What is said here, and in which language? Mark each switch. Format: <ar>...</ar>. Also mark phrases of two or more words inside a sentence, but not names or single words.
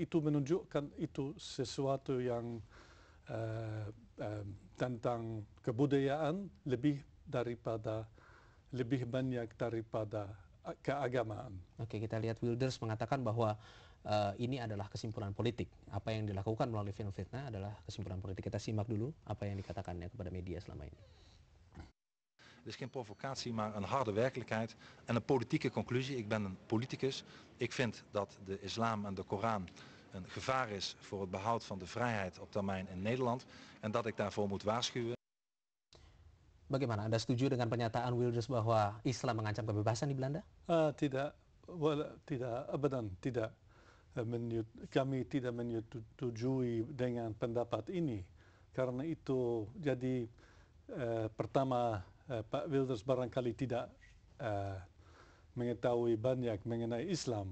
<id>Itu menunjukkan itu sesuatu yang tentang kebudayaan lebih banyak daripada keagamaan. Oke, kita lihat Wilders mengatakan bahwa ini adalah kesimpulan politik. Apa yang dilakukan melalui film Fitnah adalah kesimpulan politik. Kita simak dulu apa yang dikatakannya kepada media selama ini.</id> <nl>Het is geen provocatie, maar een harde werkelijkheid en een politieke conclusie. Ik ben een politicus. Ik vind dat de islam en de Koran een gevaar is voor het behoud van de vrijheid op termijn in Nederland en dat ik daarvoor moet waarschuwen.</nl> <id>Bagaimana, Anda setuju dengan pernyataan Wilders bahwa Islam mengancam kebebasan di Belanda? Tidak, abadan tidak. Kami tidak menyetujui dengan pendapat ini. Karena itu, jadi pertama Pak Wilders barangkali tidak mengetahui banyak mengenai Islam.</id>